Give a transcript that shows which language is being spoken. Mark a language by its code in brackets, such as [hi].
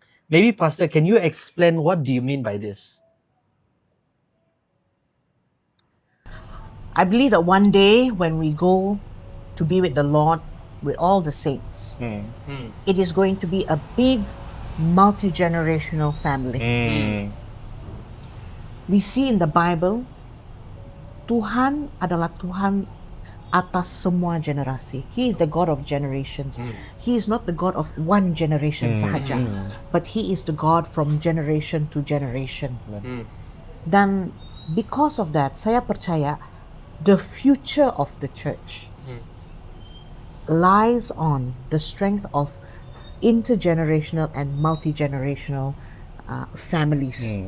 [en] Maybe Pastor, can you explain what do you mean by this? I believe that one day when we go to be with the Lord, with all the saints, it is going to be a big multi-generational family. We see in the Bible, [ms] Tuhan adalah Tuhan atas semua generasi. [en] He is the God of generations. He is not the God of one generation sahaja, but He is the God from generation to generation. Dan because of that, [ms] saya percaya [en] the future of the church lies on the strength of intergenerational and multi-generational families.